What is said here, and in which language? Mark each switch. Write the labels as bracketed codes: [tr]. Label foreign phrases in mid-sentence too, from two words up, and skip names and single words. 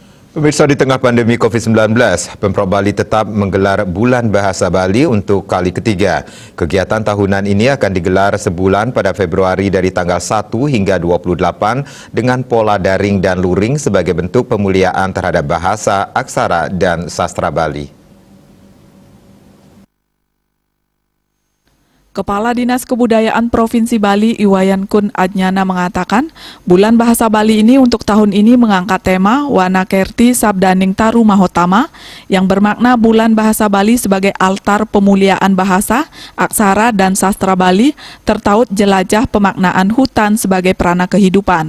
[id] Pemirsa, di tengah pandemi COVID-19, Pemprov Bali tetap menggelar Bulan Bahasa Bali untuk kali ketiga. Kegiatan tahunan ini akan digelar sebulan pada Februari dari tanggal 1 hingga 28 dengan pola daring dan luring sebagai bentuk pemuliaan terhadap bahasa, aksara, dan sastra Bali. Kepala Dinas Kebudayaan Provinsi Bali Iwayan Kun Adnyana mengatakan, Bulan Bahasa Bali ini untuk tahun ini mengangkat tema Wana Kerti Sabdaning Taru Mahotama yang bermakna Bulan Bahasa Bali sebagai altar pemuliaan bahasa, aksara, dan sastra Bali tertaut jelajah pemaknaan hutan sebagai prana kehidupan.